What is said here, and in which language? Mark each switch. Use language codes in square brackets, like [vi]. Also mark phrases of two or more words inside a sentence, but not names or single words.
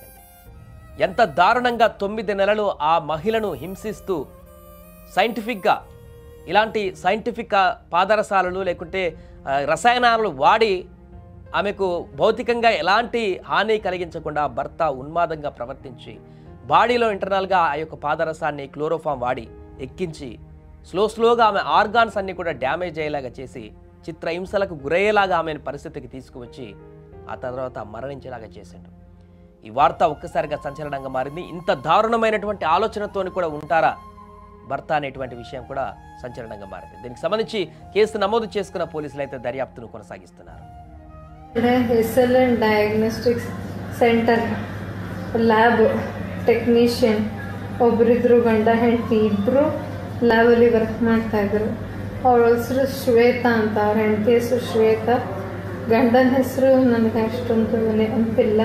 [te] ఎంత దారుణంగా 9 నెలలు ఆ మహిళను హింసిస్తూ సైంటిఫిక్గా, ఇలాంటి సైంటిఫిక్ పాదరసాలు లేకుంటే రసాయనాలు వాడి ఆమెకు భౌతికంగా ఎలాంటి హాని కలిగించకుండా భర్త ఉన్మాదంగా ప్రవర్తించి బాడీలో ఇంటర్నల్గా ఆ యొక్క పాదరసాన్ని, క్లోరోఫామ్ వాడి ఎక్కించి స్లోగా ఆమె ఆర్గాన్స్ అన్ని కూడా డ్యామేజ్ అయ్యేలాగా చేసి చిత్రహింసలకు గురయ్యేలాగా ఆమె పరిస్థితికి తీసుకువచ్చి ఆ తర్వాత మరణించేలాగా చేశాడు. ఈ వార్త ఒక్కసారిగా సంచలనంగా మారింది. ఇంత దారుణమైనటువంటి ఆలోచనతోని కూడా ఉంటారా భర్త అనేటువంటి విషయం కూడా సంచలనంగా మారింది. దీనికి సంబంధించి కేసు నమోదు చేసుకున్న పోలీసులు అయితే దర్యాప్తును కొనసాగిస్తున్నారు. [en] diagnostics center lab technician [kn] ಒಬ್ಬರಿದ್ರು, ಗಂಡ ಹೆಂಡತಿ ಇಬ್ಬರು ಲ್ಯಾಬಲ್ಲಿ ವರ್ಕ್ ಮಾಡ್ತಾಯಿದ್ರು. ಅವ್ರ ಹೆಸರು ಶ್ವೇತಾ ಅಂತ, ಅವ್ರ ಹೆಂಡತಿ ಹೆಸರು ಶ್ವೇತಾ, ಗಂಡನ ಹೆಸರು ನನಗೆ ಅಷ್ಟೊಂದು ನೆನಪಿಲ್ಲ.